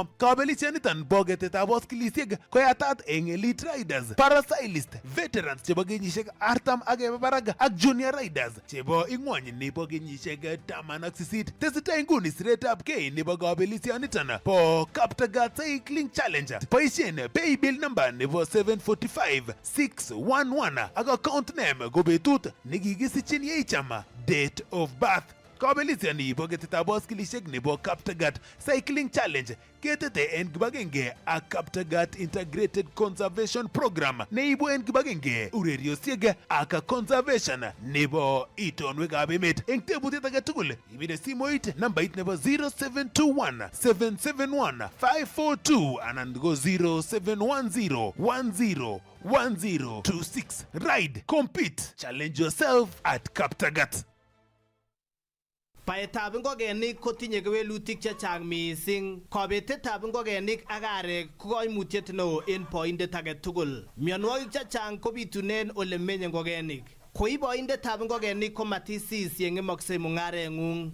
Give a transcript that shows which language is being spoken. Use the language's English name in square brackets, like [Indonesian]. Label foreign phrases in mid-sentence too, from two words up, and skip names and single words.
[Kalenjin] Kabelisioniton bo ketetab boskilisiek koyatat en [English] elite riders, parasailist, veterans [Kalenjin] chebo kenyisiek 40 ak barak ak [English] junior riders [Kalenjin] chebo ingwony nebo kenyisiek 18. Tesetai nguni siretab kei nebo kabelisioniton bo Kaptagat Cycling Challenge. Boisien [English] pay bill number [Kalenjin] nebo 745611 ak [English] account name [Kalenjin] ko betut nekikisichin Yeicham, [English] date of birth. [Kalenjin] Kabelisioni bo ketetab boskilisiek nebo Kaptagat Cycling Challenge ketete en kibagenge ak Kaptagat Integrated Conservation Program neibu en kibagenge ureriosiek ak conservation nebo itonwekab emet. Eng tebutiet age tugul ibire simoit nambait nebo 0721 771 542 anan ko 0710 10 1026. [English] Ride, compete, challenge yourself at Kaptagat. [Kalenjin] Baetab ngokenik kotinye kewelutik chechang mising. Kobetetab ngokenik ak arek ko koimutiet neo en boindet age tugul. Mionwogik chechang kobitunen ole menye ngokenik. Koi boindetab ngokenik ko matisis yeng'emoksei mung'areng'ung.